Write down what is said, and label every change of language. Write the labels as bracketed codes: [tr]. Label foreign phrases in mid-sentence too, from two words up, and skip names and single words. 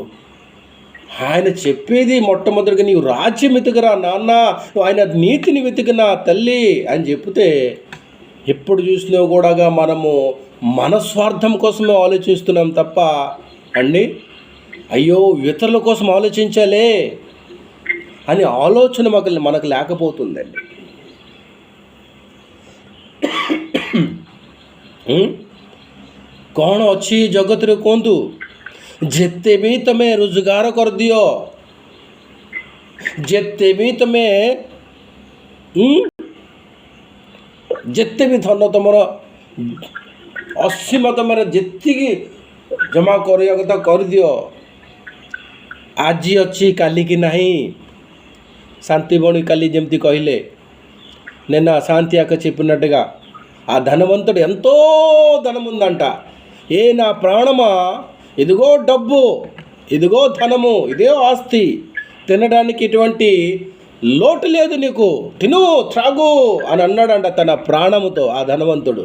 [te] ఆయన చెప్పేది మొట్టమొదటిగా నీవు రాజ్యం వెతుకురా నాన్న, ఆయన నీతిని వెతికినా తల్లి అని చెప్తే ఎప్పుడు చూసినా కూడా మనము మన స్వార్థం కోసమే ఆలోచిస్తున్నాం తప్ప అండి, అయ్యో ఇతరుల కోసం ఆలోచించాలే అని ఆలోచన మనకు లేకపోతుందండి. [or] କ'ଣ ଅଛି ଜଗତରେ କୁହନ୍ତୁ? ଯେତେ ବି ତମେ ରୋଜଗାର କରିଦିଅ, ଯେତେ ବି ତମେ ଯେତେ ବି ଧନ ତମର ଅସୀମ, ତମର ଯେତିକି ଜମା କରିବା କଥା କରିଦିଅ, ଆଜି ଅଛି କାଲିକି ନାହିଁ। ଶାନ୍ତି ଭଉଣୀ କାଲି ଯେମିତି କହିଲେ, [te] నిన్న శాంతి అక్క చెప్పినట్టుగా ఆ ధనవంతుడు ఎంతో ధనముందంట. నా ప్రాణమా, ఇదిగో డబ్బు, ఇదిగో ధనము, ఇదే ఆస్తి, తినడానికి ఎటువంటి లోటు లేదు నీకు, తిను త్రాగు అని అన్నాడంట తన ప్రాణముతో ఆ ధనవంతుడు.